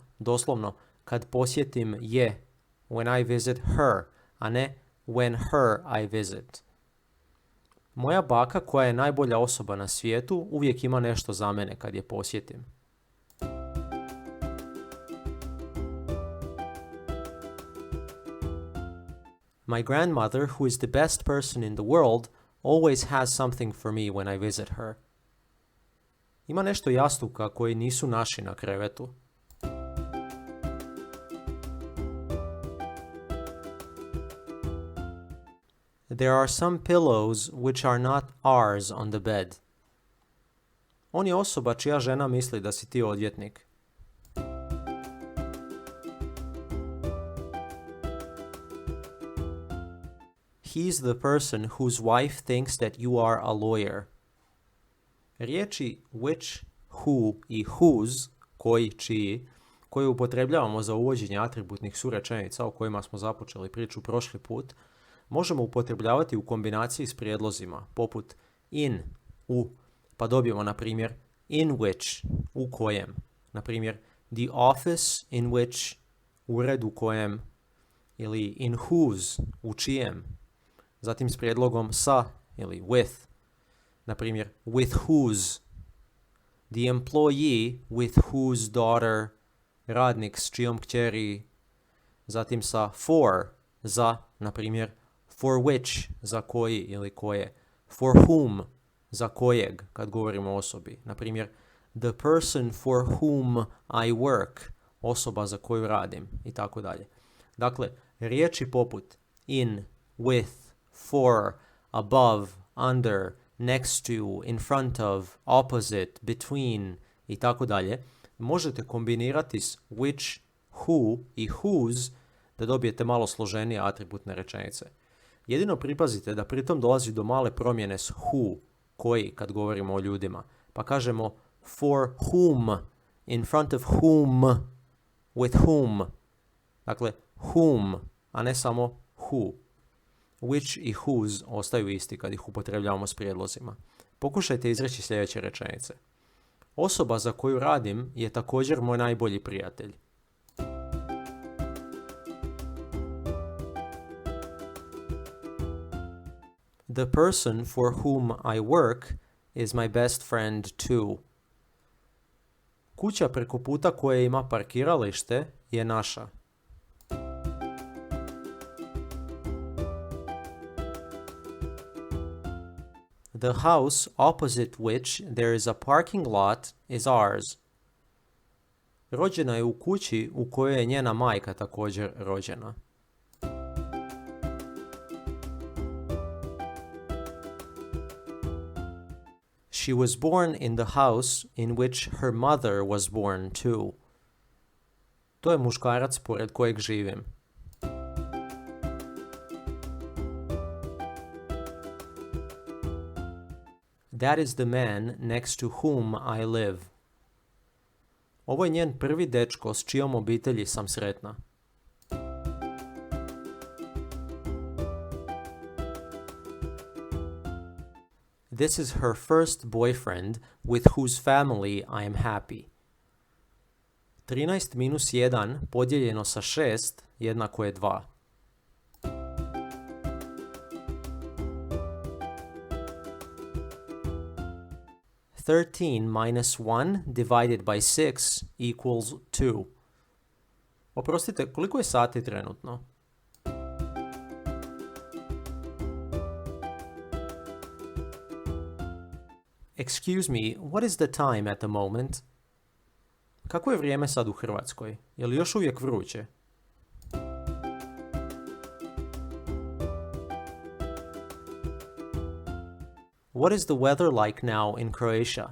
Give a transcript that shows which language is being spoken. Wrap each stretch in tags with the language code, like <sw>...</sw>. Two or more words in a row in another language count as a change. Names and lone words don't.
<hr>Doslovno, kad posjetim je,</hr> <en>when I visit her,</en> <hr>a ne</hr> <en>when her I visit.</en> <hr>Moja baka koja je najbolja osoba na svijetu uvijek ima nešto za mene kad je posjetim.</hr> <en>My grandmother, who is the best person in the world, always has something for me when I visit her.</en> <hr>Ima nešto jastuka koji nisu naši na krevetu.</hr> <en>There are some pillows which are not ours on the bed.</en> <hr>On je osoba čija žena misli da si ti odvjetnik.</hr> <en>He's the person whose wife thinks that you are a lawyer. Riječi which, who i whose,</en> <hr>koji, čiji, koje upotrebljavamo za uvođenje atributnih surečenica o kojima smo započeli priču prošli put, možemo upotrebljavati u kombinaciji s prijedlozima, poput in, u, pa dobijemo na primjer</hr> <en>in which,</en> <hr>u kojem. Na primjer,</hr> <en>the office in which,</en> <hr>ured u kojem, ili</hr> <en>in whose,</en> <hr>u čijem. Zatim s prijedlogom sa ili with. Na primjer,</hr> <en>with whose. The employee with whose daughter,</en> <hr>radnik s čijom kćeri. Zatim sa for, za, na primjer,</hr> <en>for which,</en> <hr>za koji ili koje.</hr> <en>For whom,</en> <hr>za kojeg, kad govorimo o osobi. Na primjer,</hr> <en>the person for whom I work,</en> <hr>osoba za koju radim, i tako dalje. Dakle, riječi poput</hr> <en>in, with, for, above, under, next to, in front of, opposite, between</en> <hr>i tako dalje, možete kombinirati s</hr> <en>which, who</en> <hr>i whose da dobijete malo složenije atributne rečenice. Jedino pripazite da pritom dolazi do male promjene s who, koji, kad govorimo o ljudima. Pa kažemo</hr> <en>for whom, in front of whom, with whom.</en> <hr>Dakle, whom, a ne samo who. Which i whose ostaju isti kad ih upotrebljavamo s prijedlozima. Pokušajte izreći sljedeće rečenice. Osoba za koju radim je također moj najbolji prijatelj.</hr> <en>The person for whom I work is my best friend too.</en> <hr>Kuća preko puta koje ima parkiralište je naša.</hr> <en>The house opposite which there is a parking lot is ours.</en> <hr>Rođena je u kući u kojoj je njena majka također rođena.</hr> <en>She was born in the house in which her mother was born too.</en> <hr>To je muškarac pored kojeg živim.</hr> <en>That is the man next to whom I live.</en> <hr>Ovo je njen prvi dečko s čijom obitelji sam sretna.</hr> <en>This is her first boyfriend with whose family I am happy.</en> <hr>13 minus 1 podijeljeno sa 6 jednako je 2.</hr> <en>Thirteen minus 1 divided by 6 equals 2.</en> <hr>Oprostite, koliko je sati trenutno?</hr> <en>Excuse me, what is the time at the moment?</en> <hr>Kako je vrijeme sad u Hrvatskoj? Je li još uvijek vruće?</hr> <en>What is the weather like now in Croatia?</en>